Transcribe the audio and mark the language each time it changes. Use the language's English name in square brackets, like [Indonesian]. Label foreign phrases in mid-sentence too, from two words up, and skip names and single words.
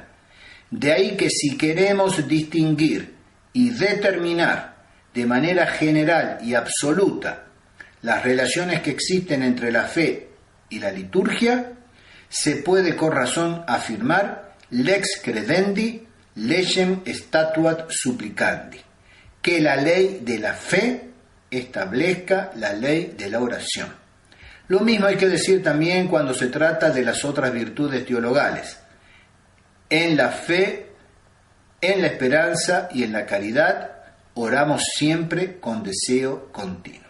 [Spanish] De ahí que si queremos distinguir y determinar de manera general y absoluta las relaciones que existen entre la fe y la liturgia, se puede con razón afirmar [Latin] lex credendi, legem statuat supplicandi, [Spanish] que la ley de la fe establezca la ley de la oración. Lo mismo hay que decir también cuando se trata de las otras virtudes teologales. En la fe, en la esperanza y en la caridad oramos siempre con deseo continuo.